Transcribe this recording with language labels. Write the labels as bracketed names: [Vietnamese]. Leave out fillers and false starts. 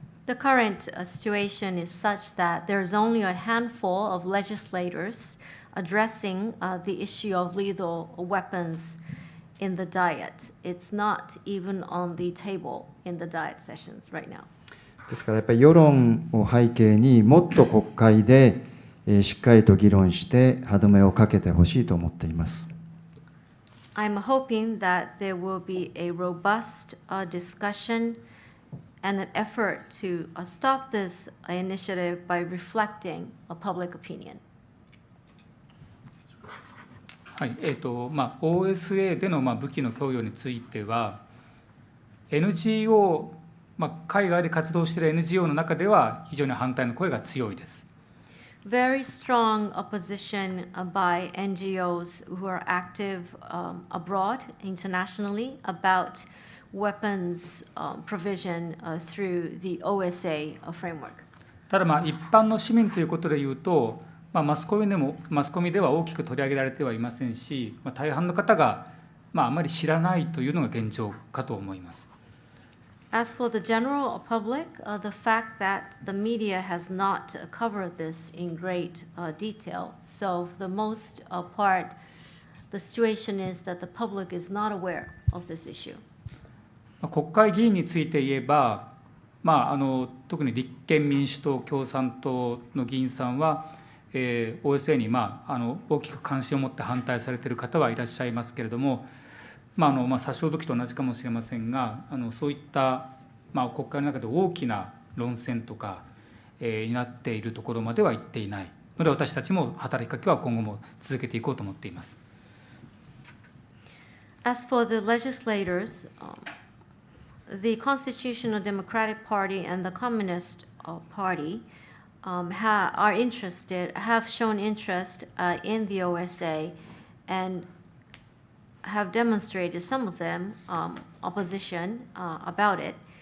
[English] The current situation is such that there is only a handful of legislators addressing the issue of lethal weapons in the Diet. It's not even on the table in the Diet sessions right now. [Japanese] ですからやっぱり世論を背景にもっと国会でしっかりと議論して歯止めをかけてほしいと思っています。 [English] I'm hoping that there will be a robust discussion and an effort to stop this initiative by reflecting a public opinion. [Japanese] はい、OSA での武器の供与については NGO、海外で活動している NGO の中では非常に反対の声が強いです。 [English] Very strong opposition by NGOs who are active abroad internationally about weapons provision through the OSA framework. [Japanese] ただ一般の市民ということでいうと、マスコミでは大きく取り上げられてはいませんし、大半の方があまり知らないというのが現状かと思います。 [English] As for the general public, the fact that the media has not covered this in great detail. So for the most part, the situation is that the public is not aware of this issue. [Japanese] 国会議員について言えば、特に立憲民主党、共産党の議員さんは、OSA に大きく関心を持って反対されている方はいらっしゃいますけれども、殺傷土器と同じかもしれませんが、そういった、国会の中で大きな論戦とか、になっているところまでは行っていないので、私たちも働きかけは今後も続けていこうと思っています。 [English] As for the legislators, the Constitutional Democratic Party and the Communist Party have shown interest in the OSA and have demonstrated, some of them, opposition about it.